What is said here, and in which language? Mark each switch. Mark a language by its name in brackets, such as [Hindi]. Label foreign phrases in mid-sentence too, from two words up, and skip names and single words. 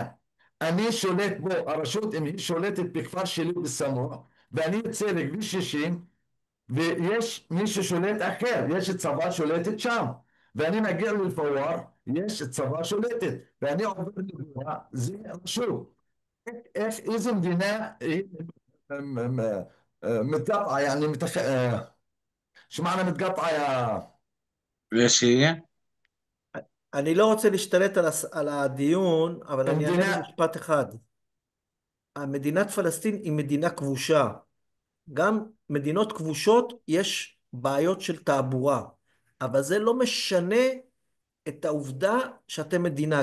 [Hebrew] אני שולט בו, הרשות אם היא שולטת בכפר שלי בסמוך, ואני יוצא לכביש 60, ויש מי ששולט אחר, יש צבא שולטת שם, ואני מגיע לפוואר, יש צבא שולטת, ואני עובר לגבוה, זה רשות. איזה מדינה היא [Arabic] מתقطعة يعني شو معنى متقطعة يا [Hebrew] ושיהיה? אני לא רוצה להשתלט על הדיון, אבל אני אענה המדינה? במשפט אחד. המדינת פלסטין היא מדינה כבושה. גם מדינות כבושות יש בעיות של תעבורה, אבל זה לא משנה את העובדה שאתם מדינה.